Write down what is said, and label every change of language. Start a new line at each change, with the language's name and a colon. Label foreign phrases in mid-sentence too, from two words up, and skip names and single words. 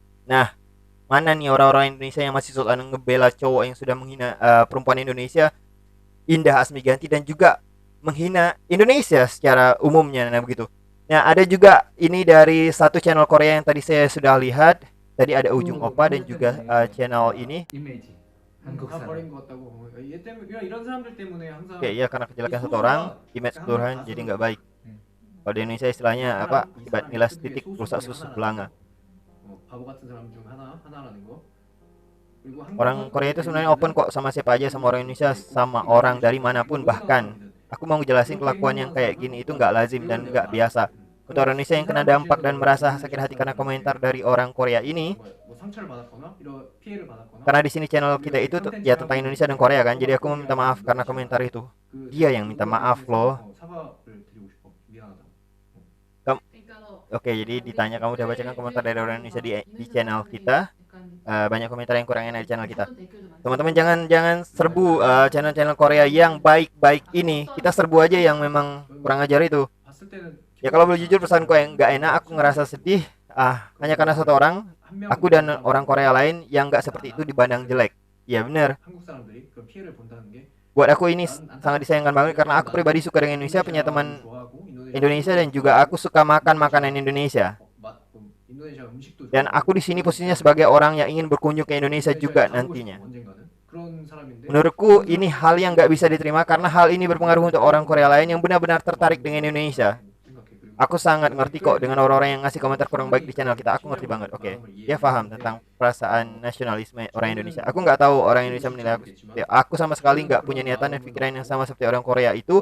Indonesian: Nah, mana nih orang-orang Indonesia yang masih soal ngebela cowok yang sudah menghina perempuan Indonesia, Indah Asmiganti, dan juga menghina Indonesia secara umumnya. Nah begitu. Nah ada juga ini dari satu channel Korea yang tadi saya sudah lihat. Tadi ada Ujung Opa dan juga channel ini.
Korean: 이미지 한국 다 사람. 버린 것 같다고. 얘 때문에 이런 사람들 때문에 항상
Indonesian: Oke, ya karena kejelekan satu orang, image keseluruhan jadi nggak baik. Kalau di Indonesia istilahnya apa? Akibat nilas titik rusak susu belanga.
Korean: 바보 같은 사람 중 하나라는 거. 그리고
Indonesian: Orang Korea itu sebenarnya open kok sama siapa aja, sama orang Indonesia, sama orang dari manapun. Bahkan aku mau ngejelasin kelakuan yang kayak gini itu nggak lazim dan nggak biasa. Untuk orang Indonesia yang kena dampak dan merasa sakit hati karena komentar dari orang Korea ini,
Korean: 뭐 상처를 받았거나 이런 피해를 받았거나
Indonesian: karena di sini channel kita itu ya tentang Indonesia dan Korea kan, jadi aku meminta maaf karena komentar itu. Dia yang minta maaf loh.
Korean: 사과를 드리고 싶어. 미안하다고.
Indonesian: Oke, jadi ditanya kamu udah bacakan komentar dari orang Indonesia di channel kita. Banyak komentar yang kurang enak di channel kita. Teman-teman jangan serbu channel-channel Korea yang baik-baik ini. Kita serbu aja yang memang kurang ajar itu.
Korean: 봤을 때는
Indonesian: Ya kalau boleh jujur perasaanku yang nggak enak, aku ngerasa sedih hanya karena satu orang, aku dan orang Korea lain yang nggak seperti itu dipandang jelek. Ya bener,
Korean: 한국 사람들이 그런 피해를 본다는 게
Indonesian: buat aku ini sangat disayangkan banget karena aku pribadi suka dengan Indonesia, punya teman Indonesia dan juga aku suka makan makanan Indonesia.
Korean: 인도네시아 음식도
Indonesian: Dan aku di sini posisinya sebagai orang yang ingin berkunjung ke Indonesia juga nantinya.
Korean: 언젠가는 그런 사람인데
Indonesian: Menurutku ini hal yang nggak bisa diterima karena hal ini berpengaruh untuk orang Korea lain yang benar-benar tertarik dengan Indonesia. Aku sangat ngerti kok dengan orang-orang yang ngasih komentar kurang baik di channel kita. Aku ngerti banget. Oke, dia paham tentang perasaan nasionalisme orang Indonesia. Aku nggak tahu orang Indonesia menilai aku seperti aku sama sekali nggak punya niatan dan pikiran yang sama seperti orang Korea itu.